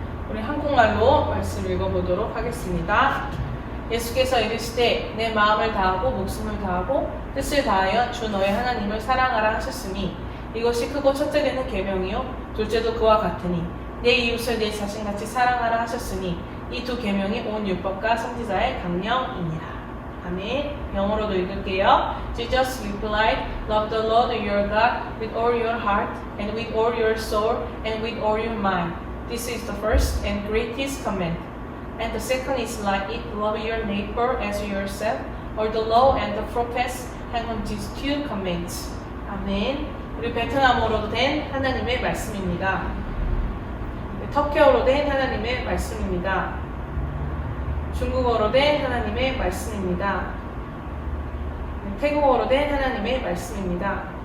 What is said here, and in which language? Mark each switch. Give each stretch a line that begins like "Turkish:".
Korean: 우리 한국말로 말씀을 읽어보도록 하겠습니다. 예수께서 이르시되 내 마음을 다하고 목숨을 다하고 뜻을 다하여 주 너의 하나님을 사랑하라 하셨으니 이것이 크고 첫째 되는 계명이요 둘째도 그와 같으니 내 이웃을 내 자신같이 사랑하라 하셨으니 이 두 계명이 온 율법과 선지자의 강령이니라. 아멘. 영어로도 읽을게요.
English: Jesus replied, Love the Lord your God with all your heart and with all your soul and with all your mind. This is the first and greatest command. And the second is like it, love your neighbor as yourself. All the law and the prophets hang on these two commands.
Korean: 아멘. 우리 베트남어로 된 하나님의 말씀입니다. 터키어로 된 하나님의 말씀입니다. 중국어로 된 하나님의 말씀입니다. 태국어로 된 하나님의 말씀입니다.